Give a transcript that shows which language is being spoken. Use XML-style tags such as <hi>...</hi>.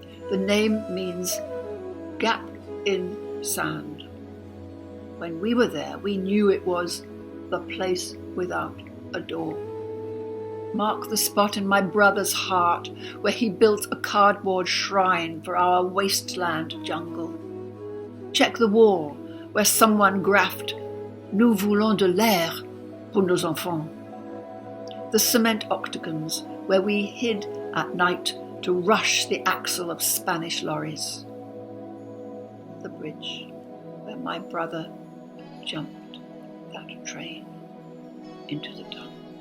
<en>The name means gap in sand. When we were there, we knew it was the place without a door. Mark the spot in my brother's heart where he built a cardboard shrine for our wasteland jungle. Check the wall where someone graphed</en> <fr>"Nous voulons de l'air pour nos enfants."</fr> <en>The cement octagons where we hid at night to rush the axle of Spanish lorries. The bridge where my brother jumped that train. into the tongue.</en>